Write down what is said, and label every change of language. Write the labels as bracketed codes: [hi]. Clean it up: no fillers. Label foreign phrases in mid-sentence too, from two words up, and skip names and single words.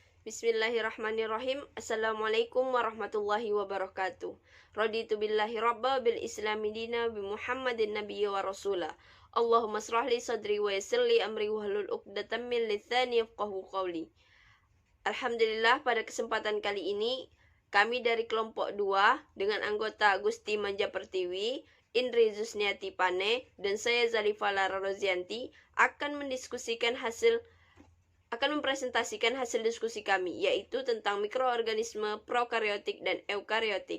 [ar] بسم الله الرحمن الرحيم. السلام عليكم ورحمة الله وبركاته. رضيت بالله ربا وبالإسلام دينا وبمحمد نبيا ورسولا. اللهم اشرح لي صدري ويسر لي أمري واحلل عقدة من لساني يفقهوا قولي. Alhamdulillah, [id] pada kesempatan kali ini kami dari kelompok 2 dengan anggota Gusti Manja Pertiwi, Indri Zusniati Pane, dan saya Zalifa Lara Rozianti akan mempresentasikan hasil diskusi kami, yaitu tentang mikroorganisme prokariotik dan eukariotik.